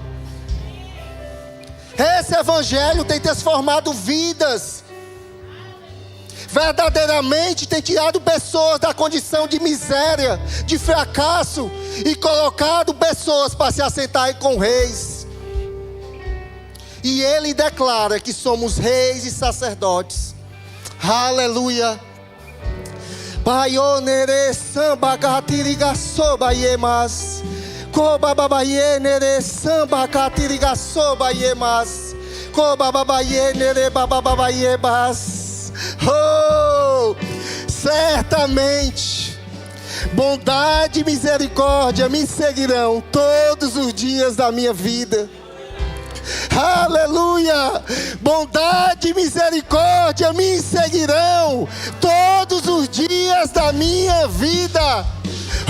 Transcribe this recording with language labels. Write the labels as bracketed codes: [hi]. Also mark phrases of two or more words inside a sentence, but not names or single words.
[pt] Esse evangelho tem transformado vidas, verdadeiramente tem tirado pessoas da condição de miséria, de fracasso, e colocado pessoas para se assentarem com reis. E ele declara que somos reis e sacerdotes. Aleluia. Baionere samba gatiriga soba yemas. Koba babayenere samba gatiriga soba yemas. Koba babayenere bababayebas. Oh, certamente bondade e misericórdia me seguirão todos os dias da minha vida. Aleluia! Bondade e misericórdia me seguirão todos os dias da minha vida.